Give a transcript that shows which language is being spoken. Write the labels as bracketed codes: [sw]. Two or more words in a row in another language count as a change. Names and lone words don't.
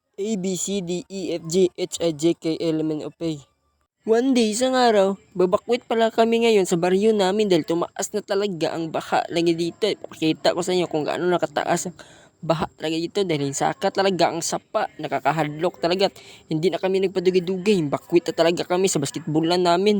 [en] A, B, C, D, E, F, G, H, I, J, K, L, M, N, O, P. One day, [tl] isang araw, babakwit pala kami ngayon sa baryo namin dahil tumaas na talaga ang baha lagi dito. Ipakita ko sa inyo kung gaano nakataas ang baha talaga dito dahil saka talaga ang sapa, nakakahadlok talaga. Hindi na kami nagpadugay-dugay, bakwit na talaga kami sa basketballan namin.